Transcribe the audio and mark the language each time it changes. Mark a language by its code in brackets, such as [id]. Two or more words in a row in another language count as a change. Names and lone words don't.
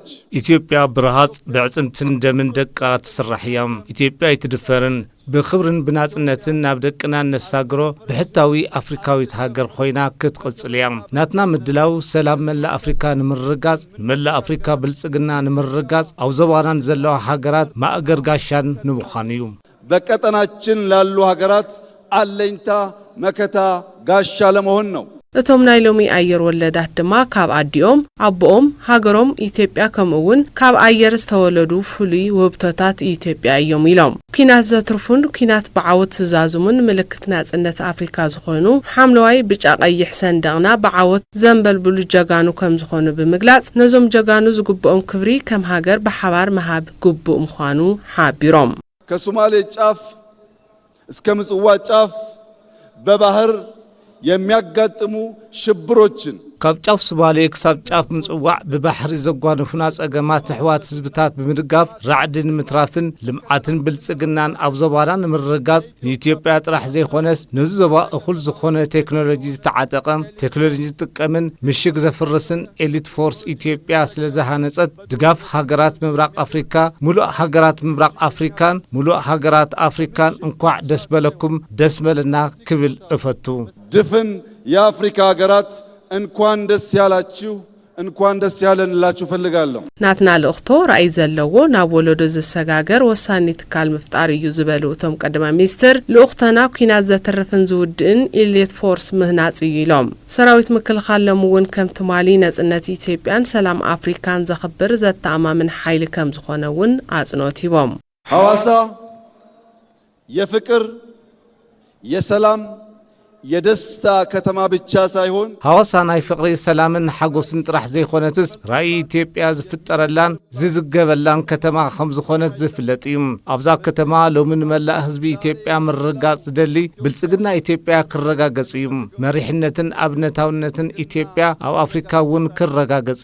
[ti] ኢትዮጵያ ብርሃጽ ብዕጽምትን ደምን ደቃ ትስራሕያም ኢትዮጵያ ይትድፈርን ብኽብርን ብናጽነትን ናብ ደቅና ነሳግሮ ብሕታዊ አፍሪካዊት ሃገር ኮይና ክትቅጽልያም ናትና ምድላው ሰላም መላ አፍሪካ ንምርጋጽ መላ አፍሪካ ብልጽግና ንምርጋጽ ኣብ ዘባናን ዘለዋ ሃገራት ማእገር ጋሻን ንምዃን እዩ [am] በቀጠናችን ላሉ ሃገራት አለኝታ መከታ ጋሻ ለመሆን ነው [ti] እቶም ናይ ሎሚ ኣየር ወለዳት ድማ ካብ ኣዲኦም ኣቦኦም ሃገሮም ኢትዮጵያ ከምኡውን ካብ ኣየር ዝተወለዱ ፍሉይ ውብቶታት ኢትዮጵያ እዮም ኢሎም ኩናት ዘትርፉን ኩናት ብዓወት ዝዛዝሙን ምልክት ናጽነት አፍሪካ ዝኾኑ ሓምለዋይ ብጫ ቀይሕ ሰንደቕና ብዓወት ዘንበልብሉ ጀጋኑ ከም ዝኾኑ ብምግላጽ ነዞም ጀጋኑ ዝግብኦም ክብሪ ከም ሃገር በሓባር መሃብ ግቡእ ምዃኑ ሓቢሮም [am] ከሶማሌ ጫፍ እስከ ምጽዋ ጫፍ በባህር የሚያጋጥሙ ሽብሮችን [ti] ካብ ጫፍ ሶማሌ ክሳብ ጫፍ ምጽዋዕ ብባሕሪ ዘጓነፉና ጸገማት ሕዋት ህዝብታት ብምድጋፍ ራዕድን ምትራፍን ልምዓትን ብልጽግናን ኣብ ዘባናን ምርጋጽ ኢትዮጵያ ጥራሕ ዘይኾነስ ነዚ ዘባ እኹል ዝኾነ ቴክኖሎጂ ዝተዓጠቐም ቴክኖሎጂ ዝጥቀምን ምሽግ ዘፍርስን [en] elite force [ti] ኢትዮጵያ ስለዝሃነጸት ድጋፍ ሃገራት ምብራቅ አፍሪካ ሙሉእ ሃገራት ምብራቅ አፍሪካን ሙሉእ ሃገራት አፍሪካን እንኳዕ ደስ በለኩም ደስ በለና ክብል እፈቱ [am] ድፍን የአፍሪካ ሃገራት እንኳን ደስ ያላችሁ እንኳን ደስ ያለንላችሁ ፈልጋለሁ [ti] ናትና ለእኽቶ ራእይ ዘለዎ ናብ ወለዶ ዝሰጋገር ወሳኒ ትካል ምፍጣር እዩ ዝበሉ እቶም ቀዳማይ ሚኒስትር ለእኽተና ኩናት ዘተርፍን ዝውድእን [en] elite force [ti] ምህናጽ እዩ ኢሎም ሰራዊት ምክልኻል ለሙውን ከም ትማሊ ነጽነት ኢትዮጵያን ሰላም አፍሪካን ዘኽብር ዘተኣማምን ሓይሊ ከም ዝኾነውን አጽንኦት ሂቦም [am] ሐዋሳ የፍቅር የሰላም የደስታ ከተማ ብቻ ሳይሆን [ti] ሐዋሳ ናይ ፍቅሪ ሰላምን ሓጎስን ጥራሕ ዘይኾነትስ ራእይ ኢትዮጵያ ዝፍጠረላን ዝዝገበላን ከተማ ከም ዝኾነት ዝፍለጥ እዩ ኣብዛ ከተማ ሎምን መላእ ህዝቢ ኢትዮጵያ ምርጋጽ ዝደሊ ብልጽግና ኢትዮጵያ ክረጋገጽ እዩ መሪሕነትን ኣብነታውነትን ኢትዮጵያ ኣብ አፍሪካ እውን ክረጋገጽ